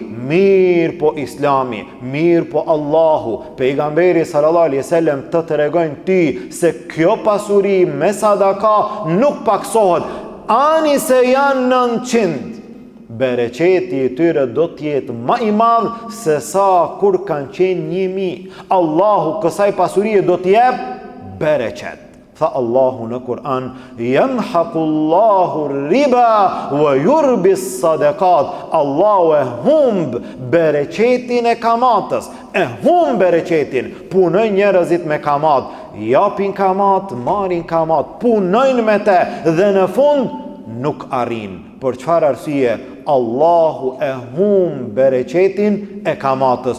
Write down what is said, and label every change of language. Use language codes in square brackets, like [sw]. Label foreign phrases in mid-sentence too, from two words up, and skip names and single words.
[sq] Mirë po Islami, mirë po Allahu, pejgamberi [ar] صلى الله عليه وسلم [sq] të tregojnë ty se kjo pasuri me sadaka nuk paksohet. Ani se janë 900, bereqeti i tyre do t'jetë më i madh se sa kur kanë qenë 1000. Allahu kësaj pasurie do t'jep bereqet. Tha Allahu në Kur'an: [ar] "يمحق الله الربا ويربي الصدقات." [sq] Allahu e humb bereqetin e kamatës, e humb bereqetin. Punojnë njerëzit me kamat, japin kamat, marrin kamat, punojnë me te dhe në fund nuk arrin. Për çfarë arsye? Allahu e humb bereqetin e kamatës.